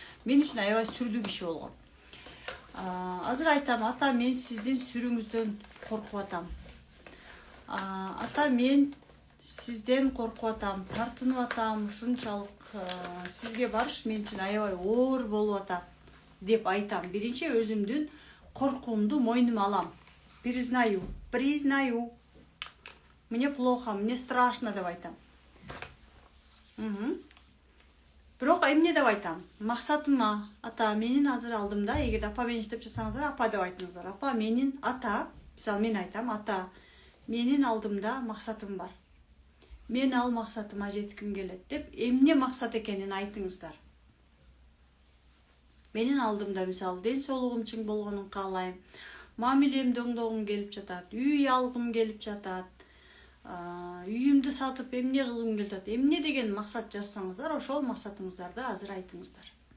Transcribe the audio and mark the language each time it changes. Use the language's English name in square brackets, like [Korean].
[Kyrgyz] Мен үчүн аябай сүрдүү киши болгон. Азыр айтам, ата, мен сиздин сүрүүңүздөн коркуп атам. Ата, мен сизден коркуп атам, тартынып атам, ушунчалык сизге барыш мен үчүн аябай оор болуп атат деп айтам. Биринчи өзүмдүн коркуумду мойнума алам. [Russian] Признаю. Мне плохо, мне страшно [Kyrgyz] деп айтам. Бирок эмне деп айтам? Максатыма, ата, менин азыр алдымда, эгерде апа менен иштеп жатсаңыздар, апа деп айтыңыздар. Апа, менин ата, мисалы мен айтам, ата, менин алдымда максатым бар. Мен ал максатыма жетким келет деп, эмне максат экенин айтыңыздар. Менин алдымда мисалы ден соолугум чың болгонун каалайм. Мамилемди оңдогум келип жатат, үй алгым келип жатат. Үйүмдү сатып эмне кылгым келип жатат. Эмне деген максат жазсаңыздар, ошол максатыңыздарды азыр айтыңыздар.